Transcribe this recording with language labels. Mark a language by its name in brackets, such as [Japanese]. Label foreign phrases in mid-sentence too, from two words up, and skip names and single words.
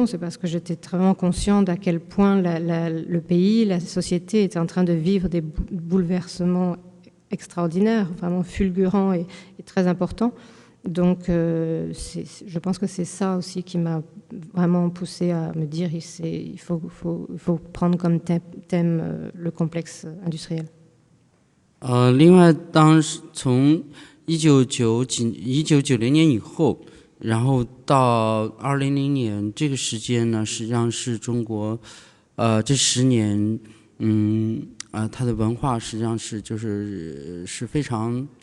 [French] C'est parce que j'étais vraiment consciente à quel point le pays, la société était en train de vivre des bouleversements extraordinaires, vraiment fulgurants et très importants. Donc, je pense que c'est ça aussi qui m'a vraiment poussé à me dire il faut prendre comme thème le complexe industriel. [Chinese] 另外，当时从1990年以后，然后到2000年这个时间呢，实际上是中国这10年，它的文化实际上是非常